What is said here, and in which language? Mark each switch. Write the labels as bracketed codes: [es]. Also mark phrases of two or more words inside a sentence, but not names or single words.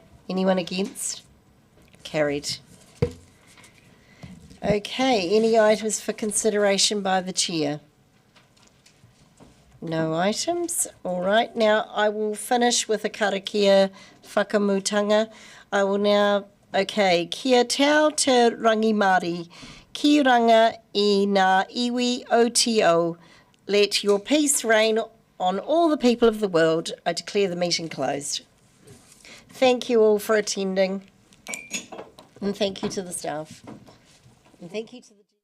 [en] Anyone against? Carried. Okay, any items for consideration by the chair? No items. All right, now I will finish with a [mi] karakia whakamutanga. [en] I will now, [mi] okay, kia tau te rangi Māori, ki ranga I ngā iwi OTO. [en] Let your peace reign on all the people of the world. I declare the meeting closed. Thank you all for attending, and thank you to the staff, and thank you to the